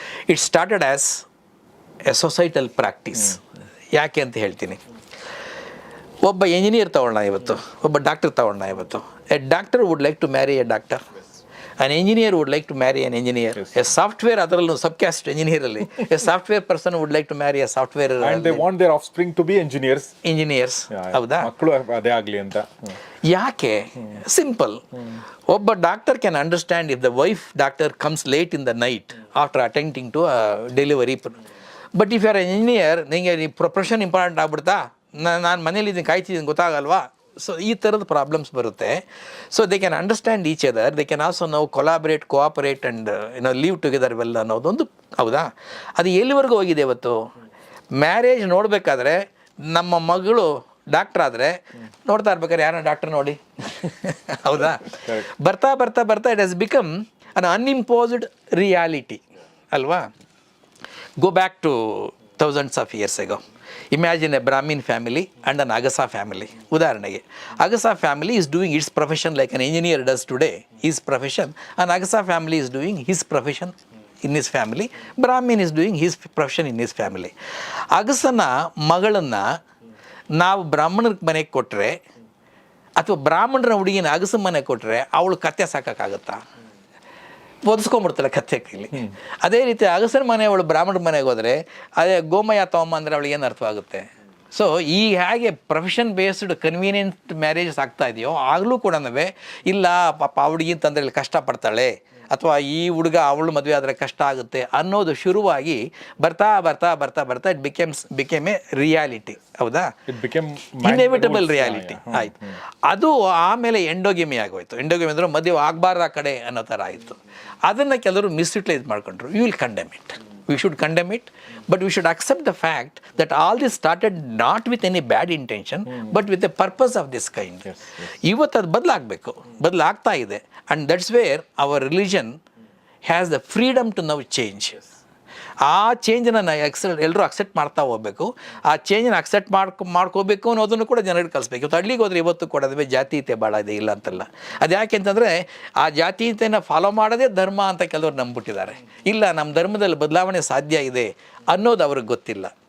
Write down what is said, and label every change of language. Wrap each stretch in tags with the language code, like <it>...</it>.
<en>It started as a societal practice.</en> <kn>ಯಾಕೆ ಅಂತ ಹೇಳ್ತೀನಿ. ಒಬ್ಬ ಎಂಜಿನಿಯರ್ ತಗೊಳ್ಳೋಣ ಇವತ್ತು,</kn> <en>ಒಬ್ಬ ಡಾಕ್ಟರ್ ತಗೊಳ್ಳೋಣ ಇವತ್ತು. A doctor would like to marry a doctor, an engineer would like to marry an engineer. Yes. A software</en> <kn>ಅದರಲ್ಲೂ ಸಬ್ಕ್ಯಾಸ್ಟ್ ಎಂಜಿನಿಯರಲ್ಲಿ</kn> <en>A software person would like to marry a software and they want their offspring to be engineers.</en> <kn>ಹೌದಾ? ಮಕ್ಕಳು ಅದೇ ಆಗಲಿ ಅಂತ. ಯಾಕೆ? Simple.</kn> <en>ಒಬ್ಬ doctor can understand if the wife doctor comes late in the night after attending to delivery. But if you are engineer,</en> <kn>ನಿಮಗೆ profession important ಆಗ್ಬಿಡ್ತಾ, ನಾನು ಮನೇಲಿ ಇದನ್ನು ಕಾಯ್ತಿದ್ದೀನಿ ಗೊತ್ತಾಗಲ್ವಾ? ಸೊ ಈ ಥರದ ಪ್ರಾಬ್ಲಮ್ಸ್ ಬರುತ್ತೆ.</kn> <en>so they can understand each other, they can also ನಾವು collaborate, cooperate and live together well</en> <kn>ಅನ್ನೋದೊಂದು. ಹೌದಾ? ಅದು ಎಲ್ಲಿವರೆಗೂ ಹೋಗಿದೆ ಇವತ್ತು? ಮ್ಯಾರೇಜ್ ನೋಡಬೇಕಾದ್ರೆ ನಮ್ಮ ಮಗಳು ಡಾಕ್ಟ್ರ್ ಆದರೆ ನೋಡ್ತಾ ಇರ್ಬೇಕಾದ್ರೆ ಯಾರೋ ಡಾಕ್ಟರ್ ನೋಡಿ ಹೌದಾ? ಬರ್ತಾ ಬರ್ತಾ ಬರ್ತಾ</kn> <en>it has become an an imposed reality</en> <kn>ಅಲ್ವಾ?</kn> <en>Go back to thousands of years ago. Imagine a Brahmin family and an Agasa family.</en> <kn>ಉದಾಹರಣೆಗೆ</kn> <en>Agasa family is doing its profession like an engineer does today, his profession, and Agasa family is doing his profession in his family. Brahmin is doing his profession in his family.</en> <kn>ಅಗಸನ ಮಗಳನ್ನು ನಾವು ಬ್ರಾಹ್ಮಣರ ಮನೆಗೆ ಕೊಟ್ಟರೆ ಅಥವಾ ಬ್ರಾಹ್ಮಣರ ಹುಡುಗಿನ ಅಗಸ ಮನೆಗೆ ಕೊಟ್ಟರೆ ಅವಳು ಕತ್ತೆ ಸಾಕೋಕ್ಕಾಗತ್ತಾ? ಒದಿಸ್ಕೊಂಡ್ಬಿಡ್ತಾಳೆ ಕತ್ತೆ ಕೈಲಿ. ಅದೇ ರೀತಿ ಅಗಸರ ಮನೆಯವಳು ಬ್ರಾಹ್ಮಣರ ಮನೆಗೆ ಹೋದರೆ ಅದೇ ಗೋಮಯ ತಗೊಂಬ ಅಂದರೆ ಅವಳಿಗೆ ಏನು ಅರ್ಥವಾಗುತ್ತೆ? ಸೊ ಈ ಹೇಗೆ ಪ್ರೊಫೆಷನ್ ಬೇಸ್ಡ್ ಕನ್ವೀನಿಯೆಂಟ್ ಮ್ಯಾರೇಜಸ್ ಆಗ್ತಾ ಇದೆಯೋ ಆಗಲೂ ಕೂಡ ಇಲ್ಲ ಪಾಪ ಹುಡುಗಿ ಅಂತಂದರೆ ಇಲ್ಲಿ ಕಷ್ಟಪಡ್ತಾಳೆ ಅಥವಾ ಈ ಹುಡುಗ ಅವಳು ಮದುವೆ ಆದರೆ ಕಷ್ಟ ಆಗುತ್ತೆ ಅನ್ನೋದು ಶುರುವಾಗಿ ಬರ್ತಾ ಬರ್ತಾ ಬರ್ತಾ ಬರ್ತಾ</kn> <en>Became a reality.</en> <kn>ಹೌದಾ? ಇನ್ಎವಿಟಬಲ್ ರಿಯಾಲಿಟಿ ಆಯಿತು. ಅದು ಆಮೇಲೆ ಎಂಡೋಗೆಮಿ ಆಗೋಯ್ತು. ಎಂಡೋಗೆಮಿ ಅಂದರೆ ಮದುವೆ ಆಗಬಾರ್ದು ಆ ಕಡೆ ಅನ್ನೋ ಥರ ಆಯಿತು. ಅದನ್ನು ಕೆಲವರು ಮಿಸ್ಯುಟಿಲೈಸ್ ಮಾಡ್ಕೊಂಡ್ರು.</kn> <en>You will condemn it. We should condemn it, but we should accept the fact that all this started not with any bad intention, but with a purpose of this kind.</en> <kn>ಇವತ್ತು ಅದು ಬದಲಾಗ್ತಾ ಇದೆ.</kn> <en>And that's where our religion has the freedom to now change.</en> <kn>ಆ ಚೇಂಜನ್ನು ಎಲ್ಲರೂ accept ಮಾಡ್ತಾ ಹೋಗಬೇಕು. ಆ ಚೇಂಜನ್ನು accept ಮಾಡ್ಕೋಬೇಕು ಅನ್ನೋದನ್ನು ಕೂಡ ಜನರಿಗೆ ಕಲಿಸ್ಬೇಕು. ಇವತ್ತು ಹಳ್ಳಿಗೆ ಹೋದರೆ ಇವತ್ತು ಕೊಡೋದೇ ಜಾತೀಯತೆ ಭಾಳ ಇದೆ, ಇಲ್ಲ ಅಂತಲ್ಲ. ಅದು ಯಾಕೆ ಅಂತಂದರೆ ಆ ಜಾತೀಯತೆಯನ್ನು ಫಾಲೋ ಮಾಡೋದೇ ಧರ್ಮ ಅಂತ ಕೆಲವರು ನಂಬಿಬಿಟ್ಟಿದ್ದಾರೆ. ಇಲ್ಲ, ನಮ್ಮ ಧರ್ಮದಲ್ಲಿ ಬದಲಾವಣೆ ಸಾಧ್ಯ ಇದೆ ಅನ್ನೋದು ಅವ್ರಿಗೆ ಗೊತ್ತಿಲ್ಲ.</kn>